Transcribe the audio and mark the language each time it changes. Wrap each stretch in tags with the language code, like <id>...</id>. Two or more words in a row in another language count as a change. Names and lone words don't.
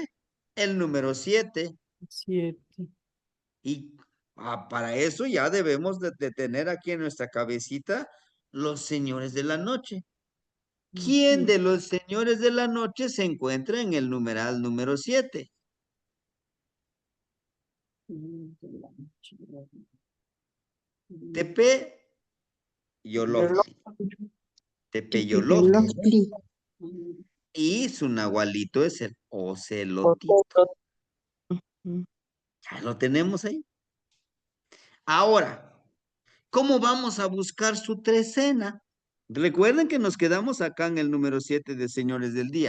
<es>El número 7. 7. Y para eso ya debemos de tener aquí en nuestra cabecita los señores de la noche. ¿Quién de los señores de la noche se encuentra en el numeral número 7? Tepe Yoloctli. Tepeyoloctli. Tepeyoloctli. Y su nahualito es el ocelotito. Ya lo tenemos ahí. Ahora, ¿cómo vamos a buscar su trecena? Recuerden que nos quedamos acá en el número 7 de Señores del Día.</es>